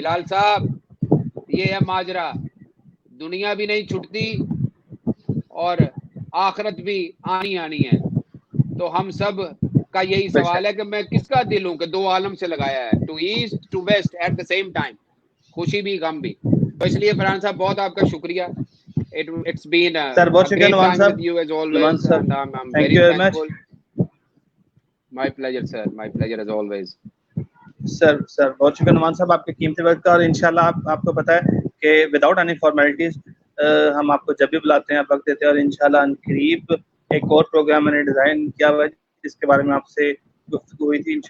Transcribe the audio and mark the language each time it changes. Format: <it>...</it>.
<ur>بلال صاحب یہ ہے ماجرا، دنیا بھی نہیں چھٹتی اور آخرت بھی آنی ہے. تو ہم سب کا یہی سوال ہے کہ میں کس کا دل ہوں کہ دو عالم سے لگایا ہے،</ur> <en>to east to west at the same time,</en> <ur>خوشی بھی غم بھی. تو اس لیے فرحان صاحب بہت آپ کا شکریہ.</ur> <en>It's been a great time with you as always, and I'm very thankful. My pleasure, sir. My pleasure as always.</en> <ur>سر بہت شکریہ نعمان صاحب آپ کے قیمتی وقت کا. اور انشاءاللہ آپ کو پتہ ہے کہ</ur> <en>without any formalities</en> <ur>ہم آپ کو جب بھی بلاتے ہیں آپ وقت دیتے ہیں. اور انشاءاللہ ان قریب ایک اور پروگرام میں نے ڈیزائن کیا ہوا ہے جس کے بارے میں آپ سے گفتگو ہوئی تھی.</ur>